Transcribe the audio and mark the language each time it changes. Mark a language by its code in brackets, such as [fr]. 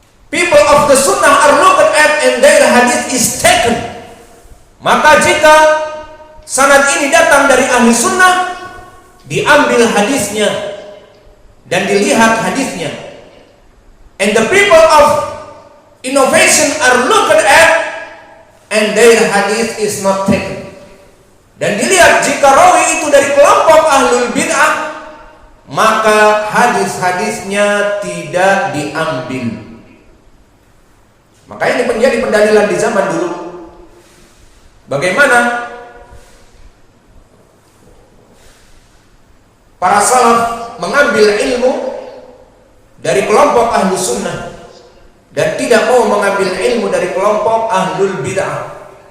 [en] People of the sunnah are looked at and their hadith is taken. [id] Maka jika sanad ini datang dari ahli sunnah, diambil hadisnya dan dilihat hadisnya. [en] And the people of innovation are looked at and their hadith is not taken. [id] Dan dilihat jika rawi itu dari kelompok ahlul bid'ah, maka hadis-hadisnya tidak diambil. Maka ini menjadi pendalilan di zaman dulu. Bagaimana para salaf mengambil ilmu dari kelompok ahlu sunnah dan tidak mau mengambil ilmu dari kelompok ahlul bid'ah.